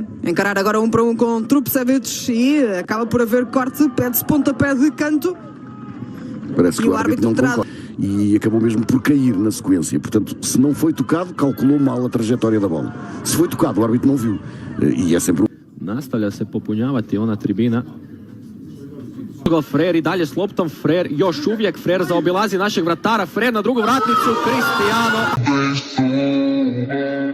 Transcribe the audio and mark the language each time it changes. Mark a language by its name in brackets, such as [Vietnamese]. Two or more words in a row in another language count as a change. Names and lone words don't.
[Portuguese] Encarar agora 1 para 1 com Trupcevic e acaba por haver corte, pede-se pontapé de canto. Parece que o árbitro não concorda. E acabou mesmo por cair na sequência. Portanto, se não foi tocado, calculou mal a trajetória da bola. Se foi tocado, o árbitro não viu. E é sempre [Croatian] Nastavlja se popunjavati ona tribina. Frer i dalje s loptom, Frer još uvijek, Frer zaobilazi našeg vratara, Frer na drugu vratnicu, Cristiano.